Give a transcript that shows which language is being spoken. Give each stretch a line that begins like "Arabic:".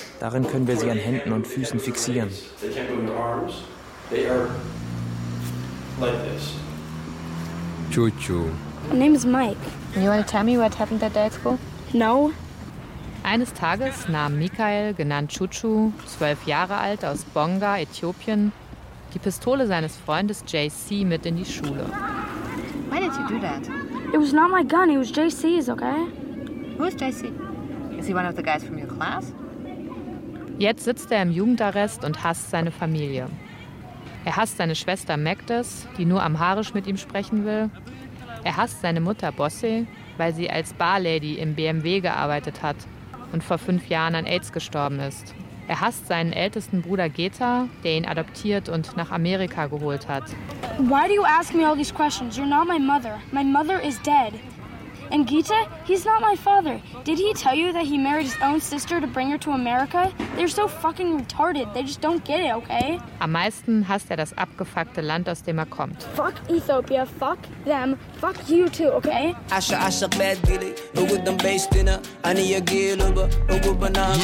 German: Darin können wir sie an Händen und Füßen fixieren.
English: They can't move their arms. They are like this. Chuchu. Name is Mike. You want to tell me what happened that day at school? No.
German: Eines Tages nahm Michael, genannt Chuchu, 12 Jahre alt, aus Bonga, Äthiopien, die Pistole seines Freundes JC mit in die Schule.
English: Why did you do that? It was not my gun, it was JC's, okay? Who is JC? Is he one of the guys from your class?
German: Jetzt sitzt er im Jugendarrest und hasst seine Familie. Er hasst seine Schwester Magdis, die nur amharisch mit ihm sprechen will. Er hasst seine Mutter Bossi, weil sie als Barlady im BMW gearbeitet hat und vor 5 Jahren an AIDS gestorben ist. Er hasst seinen ältesten Bruder Geta, der ihn adoptiert und nach Amerika geholt hat.
English: Why do you ask me all these questions? You're not my mother. My mother is dead. And Geeta, he's not my father. Did he tell you that he married his own sister to bring her to America? They're so fucking retarded. They just don't get it, okay?
German: Am meisten hasst er das abgefuckte Land, aus dem er kommt.
English: Fuck Ethiopia, fuck them, fuck you too, okay? Asha Asha Bad Billy, who would them based in a Ania Giluba, who would banana?